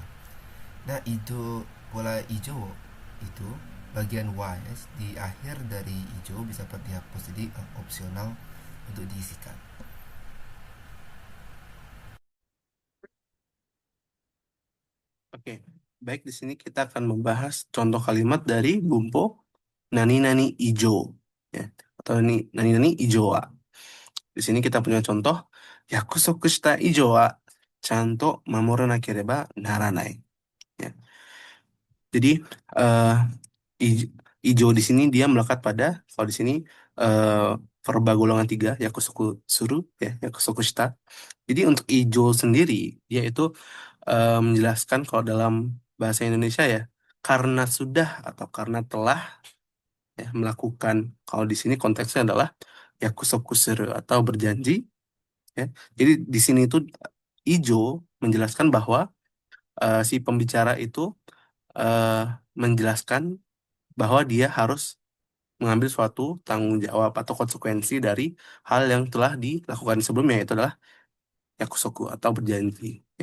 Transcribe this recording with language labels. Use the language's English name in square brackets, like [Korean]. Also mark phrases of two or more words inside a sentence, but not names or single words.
[Indonesian] Nah, itu pola ijo itu bagian wa ya, di akhir dari ijo bisa dihapus, jadi opsional untuk diisikan. Oke, baik, di sini kita akan membahas contoh kalimat dari [Japanese] 文法何々以上, [Indonesian] ya, atau [Japanese] 何々以上は. [Indonesian] Di sini kita punya contoh [Japanese] 約束した以上はちゃんと守らなければならない. [Indonesian] Ya. Jadi eh ijo di sini dia melekat pada, kalau di sini eh verba golongan tiga [Japanese] 約束する, [Indonesian] ya, [Japanese] 約束した. [Indonesian] Jadi untuk ijo sendiri dia itu menjelaskan kalau dalam bahasa Indonesia ya, karena sudah atau karena telah, ya, melakukan. Kalau di sini konteksnya adalah yakusokusuru atau berjanji, ya. Jadi di sini itu ijo menjelaskan bahwa si pembicara itu eh, menjelaskan bahwa dia harus mengambil suatu tanggung jawab atau konsekuensi dari hal yang telah dilakukan sebelumnya, itu adalah yakusoku atau berjanji, ya.